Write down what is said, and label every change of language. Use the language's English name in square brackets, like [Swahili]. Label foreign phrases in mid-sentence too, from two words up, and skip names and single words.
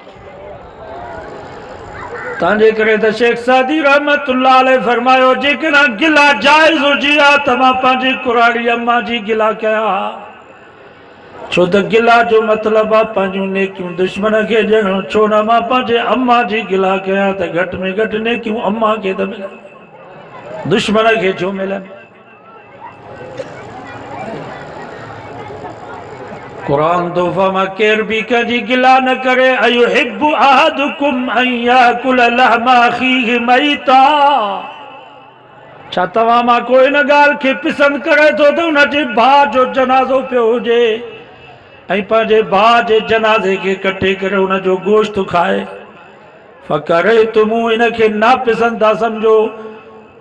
[Sindhi] तंहिंजे करे त शेख सादी [Arabic] رحمة الله عليه [Sindhi] फरमायो जेकॾहिं गिला जाइज़ हुजी आहे त मां पंहिंजी कुराड़ी अम्मा जी गिला कयां, छो त गिला जो मतिलबु आहे पंहिंजूं नेकियूं दुश्मन खे ॾियणु। छो न मां पंहिंजे अम्मा जी गिला कयां त घटि में घटि नेकियूं अम्मा खे त मिलनि, दुश्मन खे छो मिलनि। कुरान तो फरमा केर भी कंहिंजी गिला न करे। [Arabic] أيحب أحدكم أن يأكل لحم أخيه ميتا, [Sindhi] छा तव्हां मां कोई इन ॻाल्हि खे पसंदि करे थो त हुनजे भाउ जो जनाज़ो पियो हुजे ऐं पंहिंजे भाउ जे जनाज़े खे कटे करे हुनजो गोश्त खाए। फ़करे तुमूं इनखे नापसंदि था सम्झो।